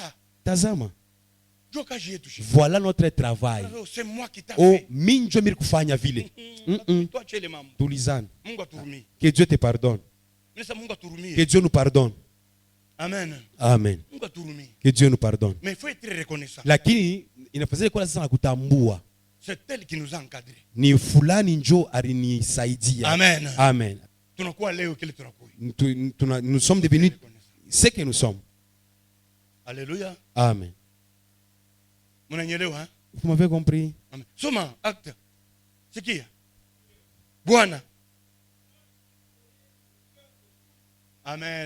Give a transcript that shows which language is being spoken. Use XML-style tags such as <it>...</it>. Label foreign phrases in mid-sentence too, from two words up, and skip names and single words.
<fr>Tazama. Voilà notre travail. C'est moi qui t'ai fait. Que Dieu te pardonne. Que Dieu nous pardonne. Amen. Amen. Que Dieu nous pardonne. Mais il faut être reconnaissant.</fr> <sw>Lakini inafanya kwa sasa kutambua.</sw> <fr>C'est elle qui nous a encadrés.</fr> <sw>Ni fulani njo alinisaidia.</sw> <fr>Amen. Amen. Nous sommes devenus ce que nous sommes. Alléluia. Amen. Vous m'avez compris? Amen. Soma acte. C'est qui? Bwana. Amen.</fr>